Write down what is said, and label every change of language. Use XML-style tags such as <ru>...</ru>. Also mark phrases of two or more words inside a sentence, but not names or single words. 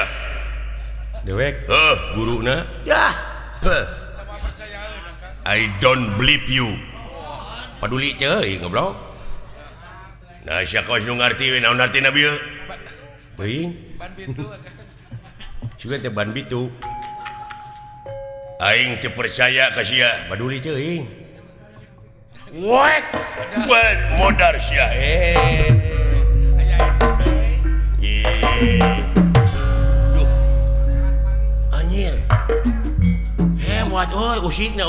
<su>Dewek? Guruna. Yah.</su> <en>I don't believe you.</en> <su>Paduli ceuy goblok. Nah, sia kaos nu ngarti we naon artina bieu? Beuing. Ban bitu. Sugan teh ban bitu. Aing teu percaya ka sia, paduli ceuing. What modar sia duh anjir hebat usikna</su>